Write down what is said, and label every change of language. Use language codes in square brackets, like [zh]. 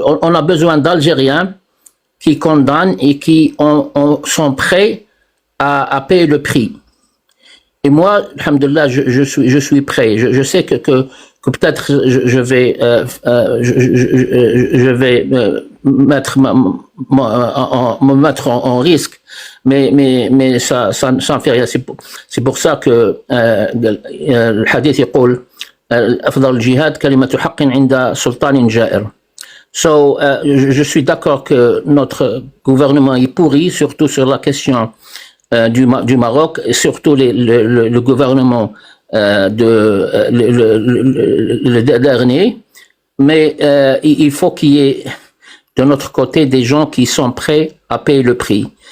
[fr] On a besoin d'Algériens qui condamnent et qui sont prêts à payer le prix. Et moi, alhamdoulilah, je suis prêt. Je sais que peut-être je vais me mettre en risque, mais ça ne fait rien. C'est pour ça que le hadith [ar] يقول أفضل الجهاد كلمة حق عند سلطان جائر. [fr] So, je suis d'accord que notre gouvernement est pourri, surtout sur la question du Maroc, et surtout le gouvernement le dernier. Mais il faut qu'il y ait de notre côté des gens qui sont prêts à payer le prix.